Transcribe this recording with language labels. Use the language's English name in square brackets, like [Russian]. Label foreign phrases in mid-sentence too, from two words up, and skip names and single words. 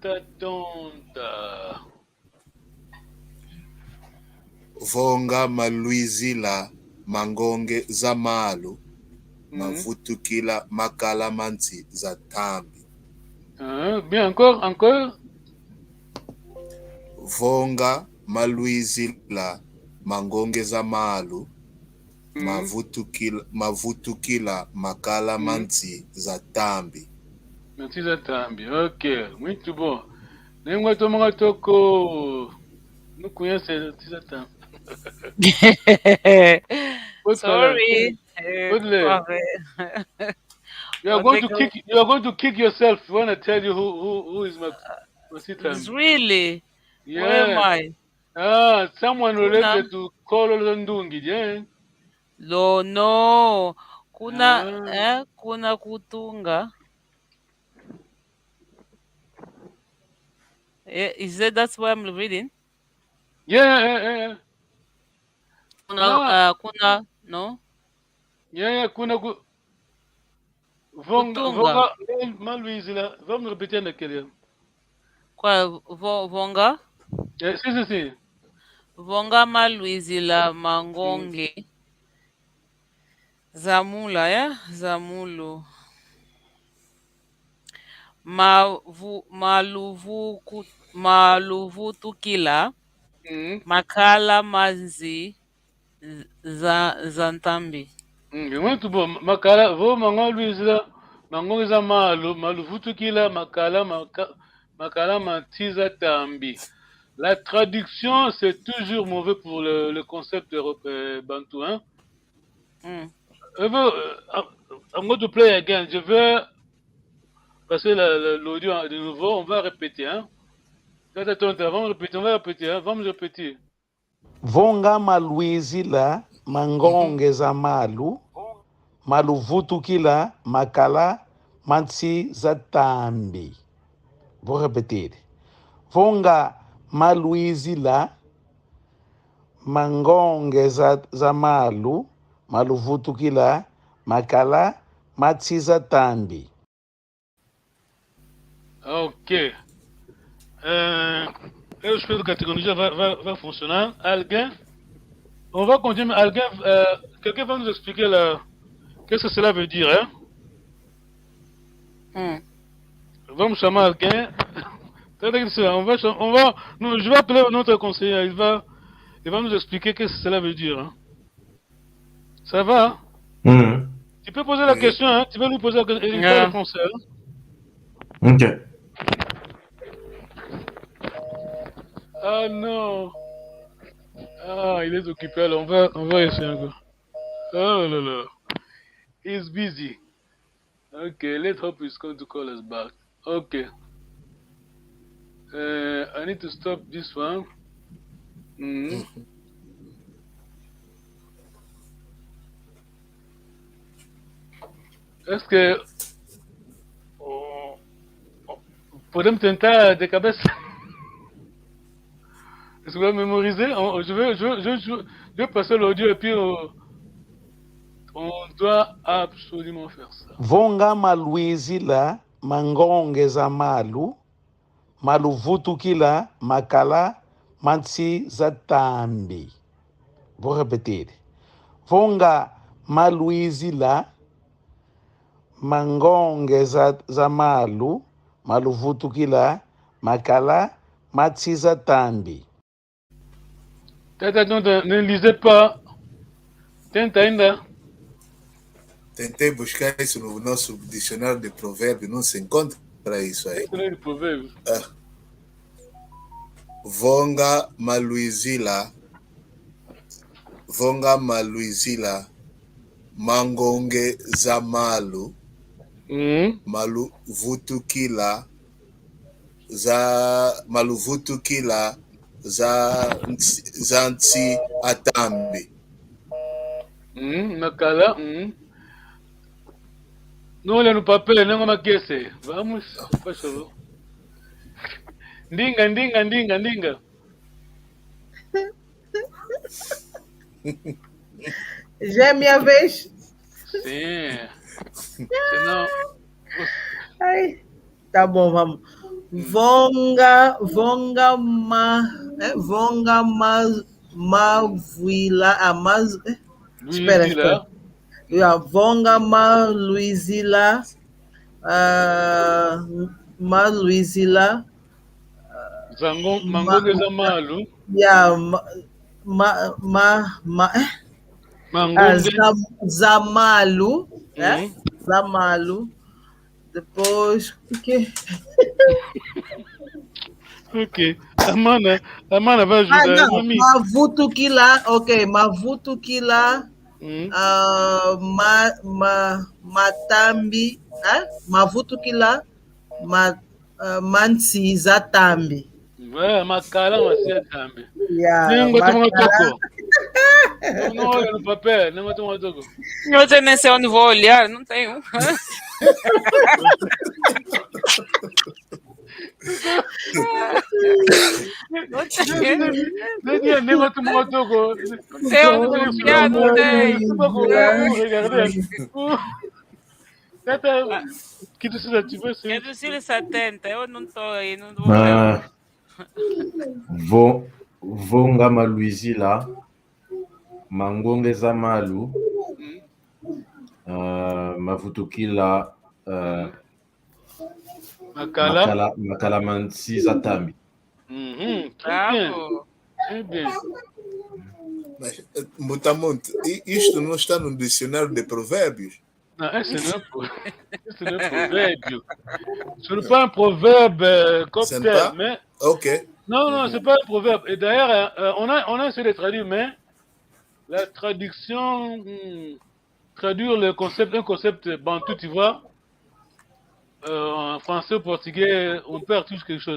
[Kongo] Vonga Maluizila Mangonge Zamalu Mavutukila Makala Mansi Zatambi. [French] Bien, encore. [Kongo] Vonga Maluizila Mangonge Zamalu Mavutukila Makala Mansi Zatambi. Mansi Zatambi, [Portuguese] ok, muito bom. [Kongo] Nenhuma toma toko. [Portuguese] Não conhece Mansi Zatambi. [English] Sorry. You are going to kick yourself when I tell you who is Mansi Zatambi. Really? Yeah. Where am I? Someone related to Kolo Ndungi, yeah? No. [Kongo] Kuna kutunga. [English] Is that's why I'm reading? Yeah. [Kongo] Kuna no? [English] Yeah, [Kongo] kuna Vonga Maluizila. [Portuguese] Vamos repetir naquele. Qual Vonga? Sim. [Kongo] Vonga Maluizila Mangonge Zamula, yeah? Zamulu. Maluvutukila Makala Manzi Zantambi. [Portuguese] Muito bom. [Kongo] Makala, vou Maluizila Mangonge Zamalu Maluvutukila Makala Manzi Zatambi. [French] La traduction, c'est toujours mauvais pour le concept bantou. Hein? [English] I'm going to play again. [French] Je vais passer l'audio de nouveau. On va répéter. Hein? Attends, on va répéter. Hein? Vamos répéter. [Kongo] Vonga Maluizila Mangonge Zamalu Maluvutukila Makala Mansi Zatambi. [Portuguese] Vou repetir. [Kongo] Vonga maluizi la mangonge za malu, maluvutukila, makala, matsiza tambi. Ok. [French] Je fais de catégorie va fonctionner. Alguien, on va continuer. Alguien, quelqu'un va nous expliquer qu'est-ce que cela veut dire, hein? [Portuguese] Vamos chamar alguém. [French] Je vais appeler notre conseiller. Il va nous expliquer qu'est-ce que cela veut dire. Hein. Ça va? Hein? Tu peux poser la question. Hein? Tu peux lui poser la question. Il va répondre. Hein? Ok. Ah non. Ah, il est occupé. Alors on va essayer encore. Oh là là. [English] He's busy. Okay, let's hope he's going to call us back. Okay. I need to stop this one. [French] Est-ce que [Portuguese] podemos tentar de cabeça? [French] Est-ce que vous allez mémoriser? Je vais passer l'audio et puis on doit absolument faire ça. [Kongo] Vonga maluizi la mangonge za malu, maluvutukila, makala, matsi za tambi. [Portuguese] Vou repetir. [Kongo] Vonga maluizi la mangonge za malu, maluvutukila, makala, matsi za tambi. [French] Ne lisez pas. [Portuguese] Tenta ainda. Tentei buscar isso no nosso dicionário de provérbios, não se encontra isso aí. Dicionário de provérbios. [Kongo] Vonga maluizila, mangonge za malu, maluvutukila za ntsi atambi. Makala. [Portuguese] Não olha no papel, não é uma questão. Vamos, por favor. Ndinga. Já é minha vez? Sim. Senão... Ai, tá bom, vamos. [Kongo] Vonga mavuila, espera. Vonga maluizila, mangonge za malu. Zamalu, Zamalu. [Portuguese] Depois, o quê? Ok. Amana vai ajudar. [Kongo] Mavutukila, ok. Mavutukila, matambi, mavutukila, mansi za tambi. Makala mansi za tambi. Nengo toma toko. [Portuguese] Não olha no papel, [Kongo] nengo toma toko. [Portuguese] Eu sei nem sei onde vou olhar, não tenho. Nengo toma toko. Não sei onde vou olhar, não tenho. Que precisa tipo assim. É do Cílio 70, eu não estou aí, não vou ver. [Kongo] Vonga maluizila, mangonge za malu, mavutukila, makala mansi za tambi. [French] Très bien. [Portuguese] Mas, Mutamonte, isto não está no dicionário de provérbios? [French] Non, ce n'est pas proverbe. Ce n'est pas un proverbe comme tel, mais... Ok. Non, c'est pas un proverbe. Et d'ailleurs, on a essayé de traduire, mais la traduction, traduire un concept bantou, tu vois, en français ou portugais, on perd tous quelque chose.